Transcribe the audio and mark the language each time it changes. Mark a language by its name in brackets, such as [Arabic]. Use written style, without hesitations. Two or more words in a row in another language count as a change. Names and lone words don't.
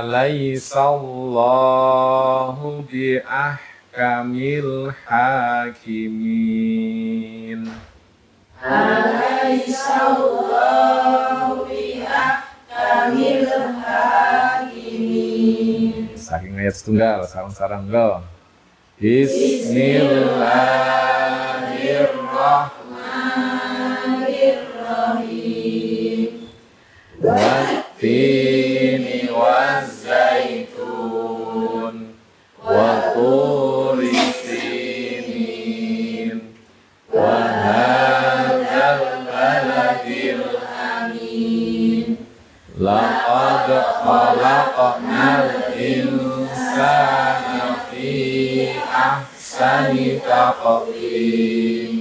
[Arabic] أليس الله بأحكم الحاكمين. أليس الله بأحكم الحاكمين. [Javanese] Saking ayat setunggal, sarang-sarang go. Bismillahirrahmanirrahim. [Arabic] والتين والزيتون وطور سينين وهذا البلد الأمين. لقد خلقنا الإنسان في أحسن تقويم.